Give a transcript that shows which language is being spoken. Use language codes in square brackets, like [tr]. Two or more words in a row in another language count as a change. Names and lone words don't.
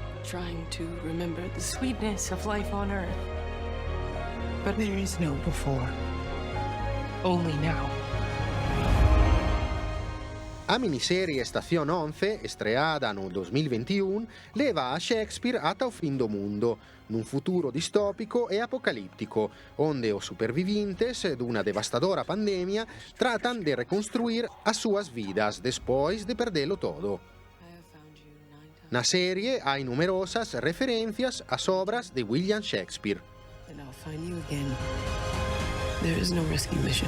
[en] trying to remember the sweetness of life on Earth. But there is no before. Only now. [gl] A miniserie Estación 11, estreada nel 2021, leva a Shakespeare ata o fin do mundo, num futuro distópico e apocalíptico, onde os supervivintes d'una devastadora pandemia tratan de reconstruir as súas vidas despois de perdelo todo. Na serie hai numerosas referencias ás obras de William Shakespeare. [en] And I'll find you again. There is no rescue mission.